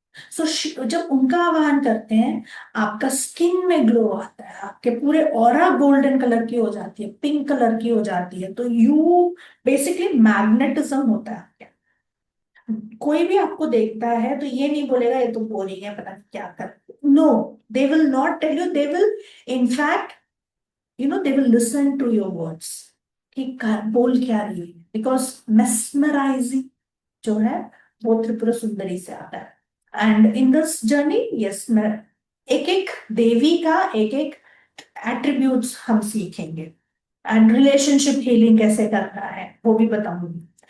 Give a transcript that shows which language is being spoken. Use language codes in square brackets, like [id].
[hi] सो जब उनका आवाहन करते हैं, आपका स्किन में ग्लो आता है, आपके पूरे ऑरा गोल्डन कलर की हो जाती है, पिंक कलर की हो जाती है. तो यू बेसिकली मैग्नेटिज्म होता है आपके. कोई भी आपको देखता है तो ये नहीं बोलेगा ये तो बोरिंग है, पता नहीं क्या कर. [en] No, they will not tell you. They will, in fact, they will listen to your words. [hi] कि बोल क्या रही है, बिकॉज मेस्मराइजिंग जो है वो त्रिपुरा सुंदरी से आता है। [en] and in this journey yes, [hi] मैं एक एक देवी का एक एक एट्रीब्यूट्स हम सीखेंगे, एंड रिलेशनशिप हीलिंग कैसे करना है वो भी बताऊंगी।